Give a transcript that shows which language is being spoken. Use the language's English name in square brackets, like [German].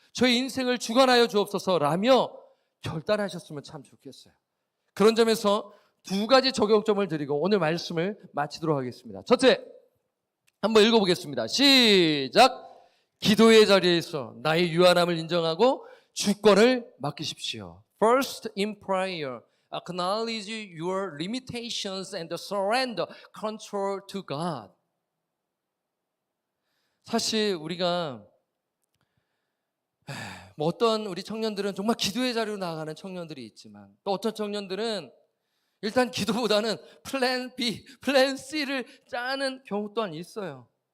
[Korean] 저의 인생을 주관하여 주옵소서라며 결단하셨으면 참 좋겠어요. 그런 점에서 두 가지 적용점을 드리고 오늘 말씀을 마치도록 하겠습니다. 첫째, 한번 읽어보겠습니다. 시작! 기도의 자리에서 나의 유한함을 인정하고 주권을 맡기십시오. [English] First in prayer, acknowledge your limitations and surrender control to God. [Korean] 사실 우리가 뭐 어떤 우리 청년들은 정말 기도의 자리로 나아가는 청년들이 있지만, 또 어떤 청년들은 일단 기도보다는 플랜 B, 플랜 C를 짜는 경우 또한 있어요.